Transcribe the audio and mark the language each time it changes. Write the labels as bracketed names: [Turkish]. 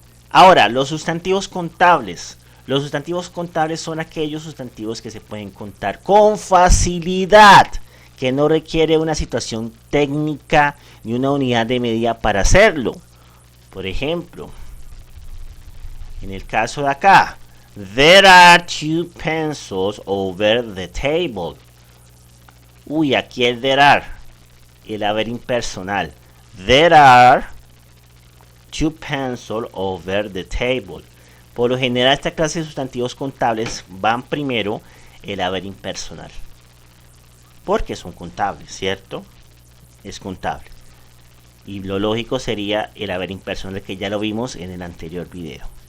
[Spanish] Ahora, los sustantivos contables. Los sustantivos contables son aquellos sustantivos que se pueden contar con facilidad, que no requiere una situación técnica ni una unidad de medida para hacerlo. Por ejemplo, en el caso de acá, [English] there are 2 pencils over the table. [Spanish] Uy, aquí el there are, el haber impersonal. [English] There are 2 pencils over the table. [Spanish] Por lo general, esta clase de sustantivos contables van primero el haber impersonal. Porque son contables, ¿cierto? Es contable. Y lo lógico sería el haber impersonal, que ya lo vimos en el anterior video.